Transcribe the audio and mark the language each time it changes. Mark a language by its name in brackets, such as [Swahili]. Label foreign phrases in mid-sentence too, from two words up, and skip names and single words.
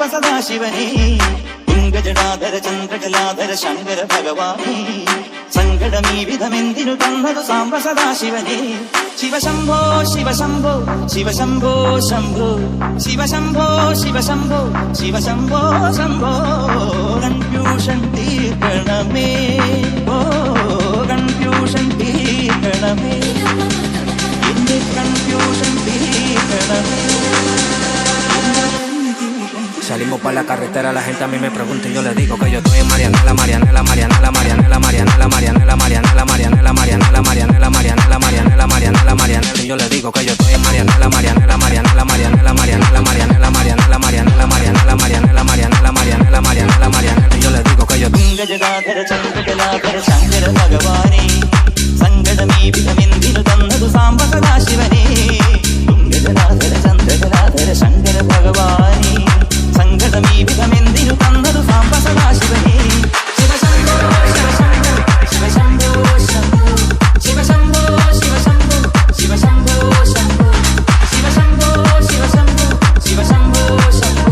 [Malayalam] സദാശിവനേ തുങ്കജടാധര ചന്ദ്രകലാധര ശങ്കര ഭഗവാനേ സങ്കടമീ വിധമെന്തിനു തന്നതു സാംബ സദാശിവനേ ശിവശംഭോ ശിവശംഭോ ശിവശംഭോ ശംഭോ ശിവശംഭോ ശിവശംഭോ ശിവശംഭോ ശംഭോ കൺഫ്യൂഷൻ തീർക്കണമേ ഓ കൺഫ്യൂഷൻ തീർക്കണമേ എന്റെ കൺഫ്യൂഷൻ തീർക്കണമേ. [Spanish] Salimos pa' la carretera, la gente a mí me pregunta y yo le digo que yo estoy en Marianela, Marianela, Marianela, Marianela, Marianela, Marianela, Marianela, Marianela, Marianela, Marianela, Marianela, Marianela, Marianela, Marianela, y yo le digo que yo estoy en Marianela, Marianela, Marianela, Marianela, Marianela, Marianela, Marianela, Marianela, Marianela, Marianela, Marianela, Marianela, Marianela, Marianela, y yo le digo que yo [Malayalam] തുങ്കജടാധര ചന്ദ്രകലാധര ശങ്കര ഭഗവാനേ സങ്കടമീ വിധമെന്തിനു തന്നതു സാംബ സദാശിവനേ തുങ്കജടാധര ചന്ദ്രകലാധര ശങ്കര ഭഗവാനേ സങ്കടമീ വിധമെന്തിനു തന്നതു സാംബ സദാശിവനേ ശിവശംഭോ ശിവശംഭോ ശിവശംഭോ ശിവശംഭോ ശിവശംഭോ ശംഭോ ശിവശംഭോ ശിവശംഭോ ശിവശംഭോ ശംഭോ